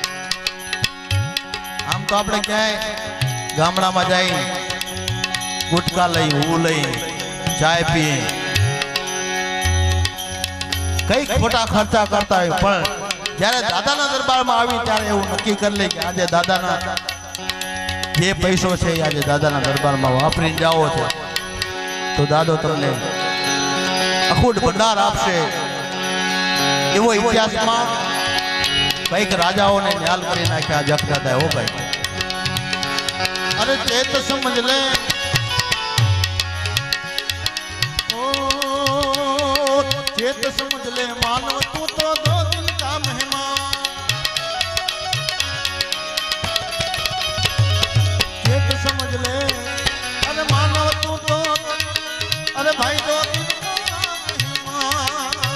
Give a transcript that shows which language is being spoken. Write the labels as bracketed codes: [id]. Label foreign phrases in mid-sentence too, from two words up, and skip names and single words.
[gu] આમ તો આપણે ક્યાંય ગામડામાં જઈ ગુટકા લઈ, હું લઈ, ચાય પીએ, કઈક ખોટા ખર્ચા કરતા હોય, પણ જ્યારે દાદાના દરબારમાં આવી ત્યારે એવું નક્કી કરી લે કે આજે દાદાના જે પૈસો છે એ આજે દાદાના દરબારમાં વાપરીને જાવો છે, તો દાદો તમને અખૂટ ભંડાર આપશે. એવો ઇતિહાસમાં કઈક રાજાઓને ન્યાલ કરી નાખ્યા જખ દાદા. હો ભાઈ, અરે તે તો સમજ લે, [hi] चेत समझ ले मानव तू तो 2 दिन का मेहमान. चेत समझ ले अरे मानव तू तो अरे भाई 2 दिन का मेहमान.